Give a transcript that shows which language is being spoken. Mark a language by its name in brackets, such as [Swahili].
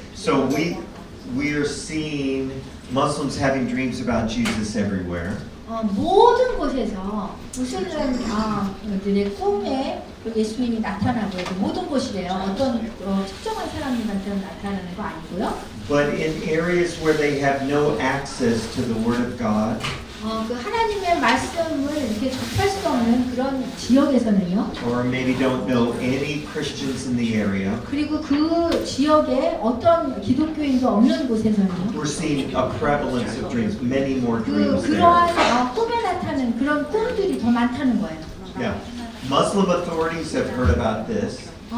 [English] So we are seeing Muslims having dreams about Jesus everywhere. [Korean] 모든 곳에서 무슬림들의 꿈에 예수님이 나타나고 있고 모든 곳이래요. 어떤 특정한 사람들한테는 나타나는 거 아니고요. [English] But in areas where they have no access to the Word of God, [Korean] 그 하나님의 말씀을 이렇게 접할 수 없는 그런 지역에서는요. [English] or maybe don't know any Christians in the area, [Korean] 그리고 그 지역에 어떤 기독교인도 없는 곳에서는요. [English] we're seeing a prevalence of dreams, many more dreams there. [Korean] 그러한 꿈에 나타나는 그런 꿈들이 더 많다는 거예요. [English] Yeah. Muslim authorities have heard about this.